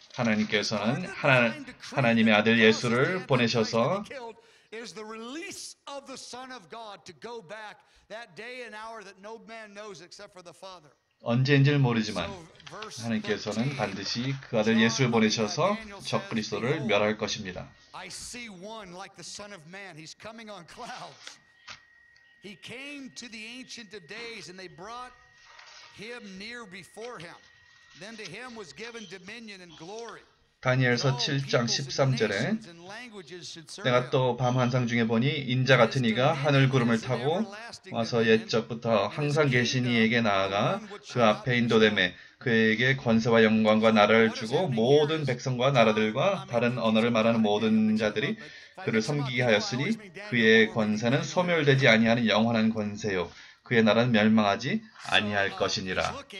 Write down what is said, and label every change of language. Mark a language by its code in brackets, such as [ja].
[ko] 하나님께서는 하나님의 아들 예수를 보내셔서 [en] is the release of the Son of God to go back that day and hour that no man knows except for the Father. [ko] 언제인지는 모르지만 하나님께서는 반드시 그 아들 예수를 보내셔서 적 그리스도를 멸할 것입니다. [en] I see one like the Son of Man. He's coming on clouds. He came to the Ancient of Days and they brought him near before him. Then to him was given dominion and glory. [ko] 다니엘서 7장 13절에 내가 또 밤 환상 중에 보니 인자 같은 이가 하늘 구름을 타고 와서 옛적부터 항상 계신 이에게 나아가 그 앞에 인도되매 그에게 권세와 영광과 나라를 주고 모든 백성과 나라들과 다른 언어를 말하는 모든 자들이 그를 섬기게 하였으니 그의 권세는 소멸되지 아니하는 영원한 권세요 그의 나라는 멸망하지 아니할 것이니라.